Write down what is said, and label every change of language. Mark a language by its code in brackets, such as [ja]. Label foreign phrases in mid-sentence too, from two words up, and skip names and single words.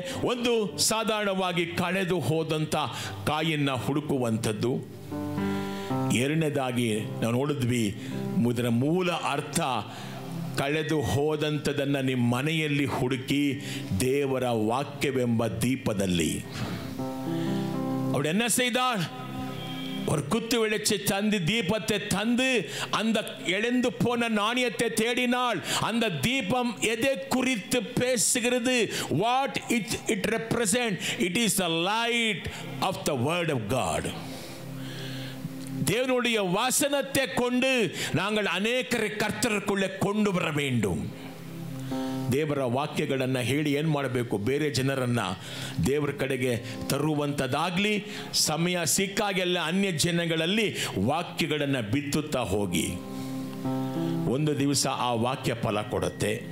[kn] ಒಂದು, ಸಾಧಾರಣವಾಗಿ ಕಳೆದು ಹೋದಂತ ಕಾಯಿನ್ನ ಹುಡುಕುವಂಥದ್ದು. ಎರಡನೇದಾಗಿ ನಾವು ನೋಡಿದ್ವಿ, ಇದರ ಮೂಲ ಅರ್ಥ ಕಳೆದು ಹೋದಂಥದನ್ನು ನಿಮ್ಮ ಮನೆಯಲ್ಲಿ ಹುಡುಕಿ ದೇವರ ವಾಕ್ಯವೆಂಬ ದೀಪದಲ್ಲಿ. [ta] அவள் என்ன செய்தாள்? ஒரு குத்து வெளிச்சை தந்து, தீபத்தை தந்து, அந்த இழந்து போன நாணயத்தை தேடினாள். அந்த தீபம் எதை குறித்து பேசுகிறது? [en] What it represent? It is the light of the word of God. [ta] தேவனுடைய வசனத்தை கொண்டு நாங்கள் அநேகரை கர்த்தருக்குள்ளே கொண்டு வர வேண்டும். [kn] ದೇವರ ವಾಕ್ಯಗಳನ್ನು ಹೇಳಿ ಏನು ಮಾಡಬೇಕು? ಬೇರೆ ಜನರನ್ನು ದೇವರ ಕಡೆಗೆ ತರುವಂಥದ್ದಾಗಲಿ, ಸಮಯ ಸಿಕ್ಕಾಗೆಲ್ಲ ಅನ್ಯ ಜನಗಳಲ್ಲಿ ವಾಕ್ಯಗಳನ್ನು ಬಿತ್ತುತ್ತಾ ಹೋಗಿ. ಒಂದು ದಿವಸ ಆ ವಾಕ್ಯ ಫಲ ಕೊಡುತ್ತೆ.